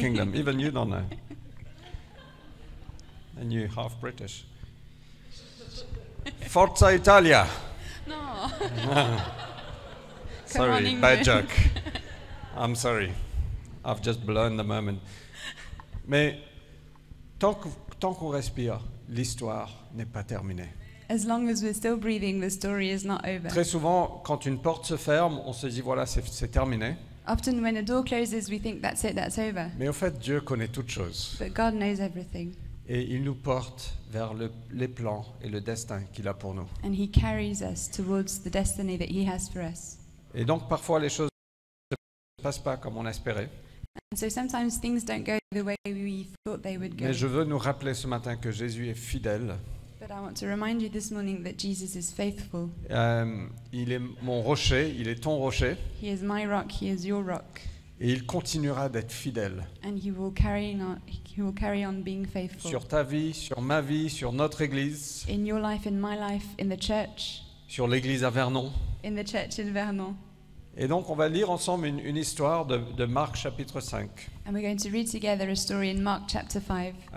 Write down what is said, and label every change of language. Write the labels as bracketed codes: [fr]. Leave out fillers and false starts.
[en] Kingdom. Even you don't know. And you half British. [it] Forza Italia. [en] No. Sorry, on, bad England. joke. I'm sorry. I've just blown the moment. [fr] Mais tant qu'on respire, l'histoire n'est pas terminée. [en] As long as we're still breathing, the story is not over. [fr] Très souvent, quand une porte se ferme, on se dit voilà, c'est terminé. [en] Often when a door closes, we think that's it, that's over. [fr] Mais au fait, Dieu connaît toutes choses. [en] But God knows everything. [fr] Et il nous porte vers les plans et le destin qu'il a pour nous. [en] And He carries us towards the destiny that He has for us. [fr] Et donc, parfois, les choses ne se passent pas comme on espérait. [en] And so sometimes things don't go the way we thought they would go. [fr] Mais je veux nous rappeler ce matin que Jésus est fidèle. [en] But I want to remind you this morning that Jesus is faithful. [fr] Il est mon rocher, il est ton rocher. [en] He is my rock, He is your rock. [fr] Et il continuera d'être fidèle [en] And He will carry on being faithful. [fr] sur ta vie, sur ma vie, sur notre église, [en] In your life, in my life, in the church, [fr] sur l'église à Vernon. [en] in the church in Vernon. [fr] Et donc, on va lire ensemble une histoire de Marc chapitre 5. [en] And we're going to read together a story in Mark chapter 5.